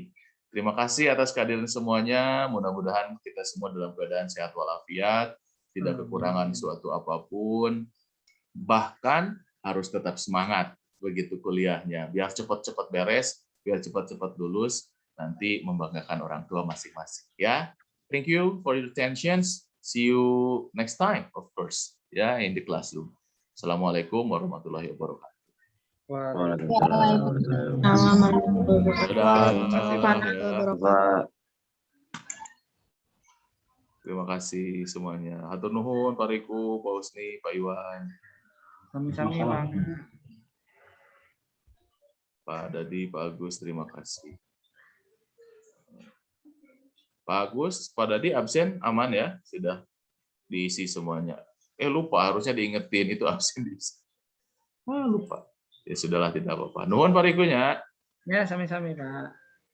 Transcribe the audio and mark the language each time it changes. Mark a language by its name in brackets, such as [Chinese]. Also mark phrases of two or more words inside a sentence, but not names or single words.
[Indonesian] Terima kasih atas kehadiran semuanya. Mudah-mudahan kita semua dalam keadaan sehat walafiat, tidak kekurangan suatu apapun, bahkan harus tetap semangat begitu kuliahnya, biar cepat-cepat beres, biar cepat-cepat lulus, nanti membanggakan orang tua masing-masing. Ya, [English] thank you for your attentions. See you next time, of course, ya, in the classroom. [Arabic] السلام عليكم ورحمة الله وبركاته. [Indonesian] Terima kasih semuanya. [Sundanese] Hatur nuhun Pak Riku, Pak Husni, Pak Iwan. [Indonesian] Sami-sami, Bang. Pak Dadi, Pak Agus, terima kasih. Pak Agus, Pak Dadi absen aman ya? Sudah diisi semuanya. Lupa, harusnya diingetin itu absen diisi. Lupa. Ya sudahlah, tidak apa-apa. Nuhun Pak Rikunya. Ya, sami-sami, Pak.